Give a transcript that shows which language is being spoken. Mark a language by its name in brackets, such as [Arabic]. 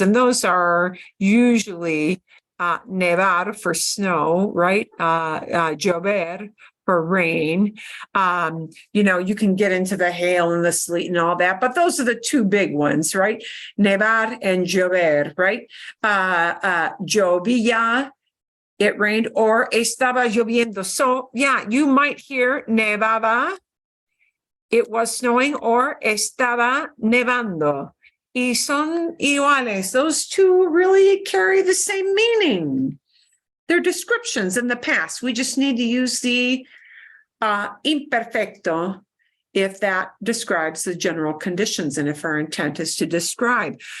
[English] And those are usually nevar for snow, right? Llover for rain. You can get into the hail and the sleet and all that, but those are the two big ones, right? Nevar and llover, right? Llovía, it rained, or [Spanish] estaba lloviendo. [English] So yeah, you might hear nevaba, it was snowing, or estaba nevando. [Spanish] Y son iguales. [English] Those two really carry the same meaning. They're descriptions in the past. We just need to use the imperfecto if that describes the general conditions and if our intent is to describe.